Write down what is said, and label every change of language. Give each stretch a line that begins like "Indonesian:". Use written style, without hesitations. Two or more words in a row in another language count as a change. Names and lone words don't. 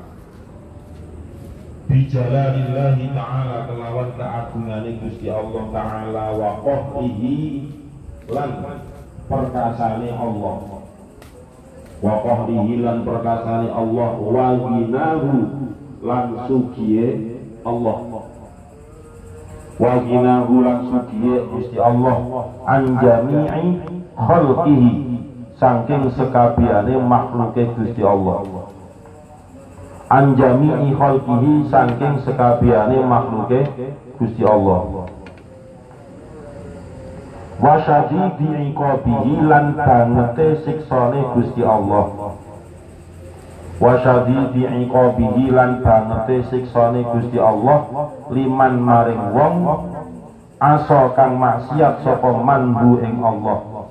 Arabic: بجلال الله تعالى
Javanese: kelawan keagungane Gusti Allah Ta'ala
Arabic: وقهره
Javanese: lan perkasane Allah.
Arabic: وقهره
Javanese: lan perkasane Allah
Arabic: وغناه
Javanese: lan sugiye Allah.
Arabic: وغناه
Javanese: lan sugiye Gusti Allah
Arabic: عن جميع خلقه
Javanese: saking sekabehane makhluke Gusti Allah.
Arabic: عن جميع خلقه
Javanese: saking sekabehane makhluke Gusti Allah.
Arabic: وشديد عقابه
Javanese: lan bangete siksane Gusti Allah.
Arabic: وشديد عقابه
Javanese: lan bangete siksane Gusti Allah liman maring wong asa kang maksiat sapa manhu ing Allah.